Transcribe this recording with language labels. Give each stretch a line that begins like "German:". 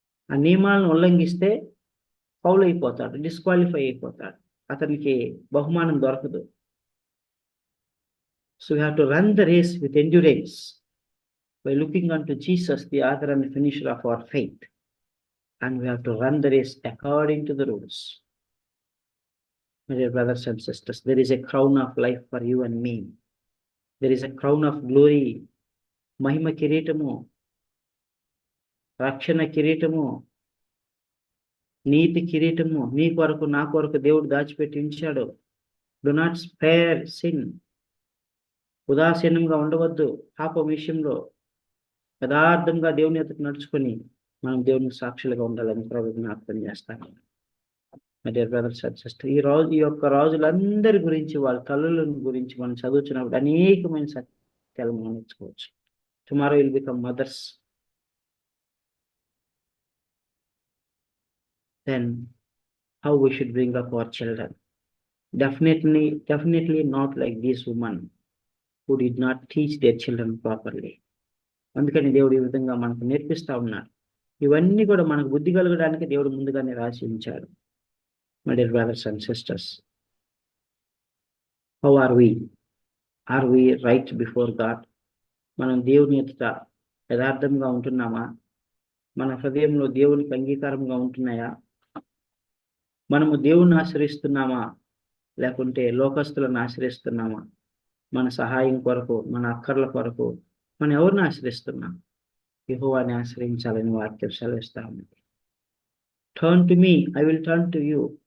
Telugu: ఆ నియమాలను ఉల్లంఘిస్తే ఫౌల్ అయిపోతాడు, డిస్క్వాలిఫై అయిపోతాడు, అతనికి బహుమానం దొరకదు.
English: So we have to run the race with endurance by looking unto Jesus, the author and finisher of our faith, and we have to run the race according to the rules. My dear brothers and sisters, there is a crown of life for you and me. There is a crown of glory,
Telugu: మహిమ కిరీటము, రక్షణ కిరీటము, నీతి కిరీటము నీ కొరకు, నా కొరకు దేవుడు దాచిపెట్టి ఉంచాడు.
English: Do not spare sin.
Telugu: ఉదాసీనంగా ఉండవద్దు. పాపం విషయంలో యథార్థంగా దేవుని ఎదుట నడుచుకొని మనం దేవునికి సాక్షులుగా ఉండాలని ప్రభు జ్ఞాపకం చేస్తాను.
English: my dear brothers and sisters,
Telugu: ఈ యొక్క రాజులందరి గురించి, వాళ్ళ తల్లుల గురించి మనం చదువుతున్నప్పుడు అనేకమైన సత్యాలు మనం నేర్చుకోవచ్చు.
English: Tomorrow will become mothers. Then how we should bring up our children? Definitely not like this woman who did not teach their children properly.
Telugu: అందుకని దేవుడు ఈ విధంగా మనకు నేర్పిస్తా ఉన్నాడు. ఇవన్నీ కూడా మనకు బుద్ధి కలగడానికి దేవుడు ముందుగానే రాసి ఉంచాడు.
English: My dear brothers and sisters, how are we? Are we right before God?
Telugu: మనం దేవుని ఎదుట యథార్థంగా ఉంటున్నామా? మన హృదయంలో దేవునికి అంగీకారంగా ఉంటున్నాయా? మనము దేవుణ్ణి ఆశ్రయిస్తున్నామా, లేకుంటే లోకస్తులను ఆశ్రయిస్తున్నామా? మన సహాయం కొరకు, మన అక్కర్ల కొరకు మనం ఎవరిని ఆశ్రయిస్తున్నాం? యెహోవాని ఆశ్రయించాలని వాక్యం సెలవిస్తా ఉంది.
English: Turn to me, I will turn to you.